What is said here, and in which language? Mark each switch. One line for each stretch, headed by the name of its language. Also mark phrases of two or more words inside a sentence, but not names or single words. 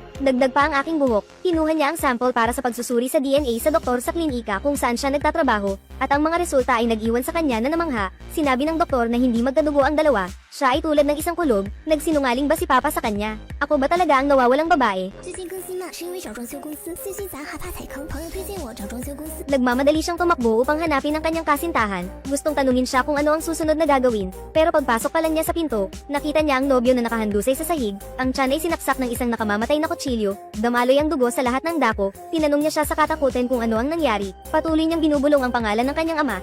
Filipino: Dagdag pa ang aking buhok. Kinuha niya ang sample para sa pagsusuri sa DNA sa doktor sa klinika kung saan siya nagtatrabaho, at ang mga resulta ay nag-iwan sa kanya na namangha. Sinabi ng doktor na hindi magkadugo ang dalawa. Siya ay tulad ng isang kulog, nagsinungaling ba si Papa sa kanya? Ako ba talaga ang nawawalang babae?
Chinese: 最近更新慢是因为找装修公司，最近咱害怕踩坑，朋友推荐我找装修公司。
Filipino: Nagmamadali siyang tumakbo upang hanapin ang kanyang kasintahan. Gustong tanungin siya kung ano ang susunod na gagawin, pero pagpasok pa lang niya sa pinto, nakita niya ang nobyo na nakahandusay sa sahig. Ang tiyan ay sinaksak ng isang nakamamatay na kutsilyo, damaloy ang dugo sa lahat ng dako. Tinanong niya siya sa katakutan kung ano ang nangyari. Patuloy niyang binubulong ang pangalan ng kanyang ama.